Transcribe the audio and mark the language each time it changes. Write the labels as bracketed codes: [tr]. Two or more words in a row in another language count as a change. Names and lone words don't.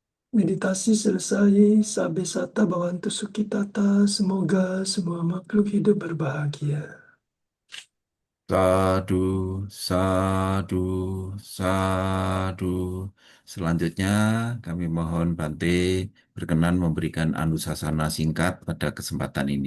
[id] Meditasi selesai, [pi] sabe sata bhavantu sukhitata, [id] semoga semua makhluk hidup berbahagia. [pi] Sadu, sadu, sadu. [id] Selanjutnya kami mohon Bante berkenan memberikan anusasana singkat pada kesempatan ini.